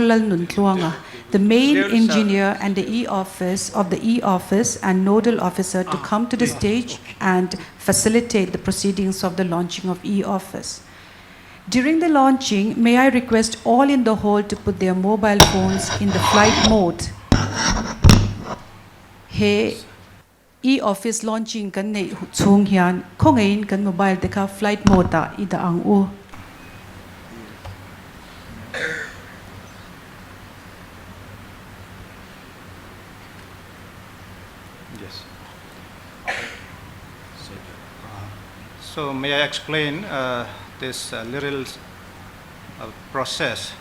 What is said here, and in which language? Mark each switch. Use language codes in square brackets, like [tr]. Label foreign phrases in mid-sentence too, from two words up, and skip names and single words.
[en] Lal Nuntluanga, the main engineer and the e-office and nodal officer to come to the stage and facilitate the proceedings of the launching of e-office. During the launching, may I request all in the hall to put their mobile phones in the flight mode. [lus] Hey, [en] e-office launching [lus] kan nei chung hian khongein kan mobile te kha [en] flight mode [lus] ta ida ang u. [en] Yes. So may I explain this little process?